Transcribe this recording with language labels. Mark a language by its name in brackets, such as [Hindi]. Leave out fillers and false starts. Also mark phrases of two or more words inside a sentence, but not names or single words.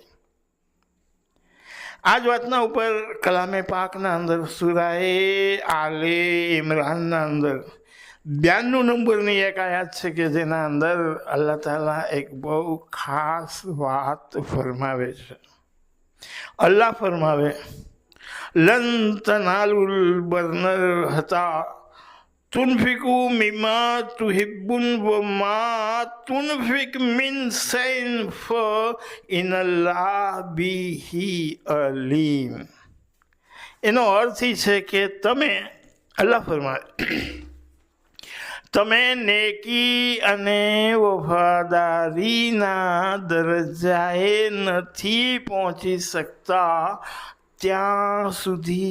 [Gujarati] આ જ વાતના ઉપર કલામે પાકના અંદર સુરાએ આલે ઇમરાનના અંદર 92 નંબરની એક આયાત છે કે જેના અંદર અલ્લાહ તાલા એક બહુ ખાસ વાત ફરમાવે છે. અલ્લાહ ફરમાવે [Arabic] لن تنالوا البر حتى تنفقوا مما تحبون وما تنفقوا من شيء فإن الله به عليم. [Gujarati] એનો અર્થ એ છે કે તમે અલ્લાહ ફરમાવે તમે નેકી અને વફાદારીના દરજાએ નથી પહોંચી શકતા ત્યાં સુધી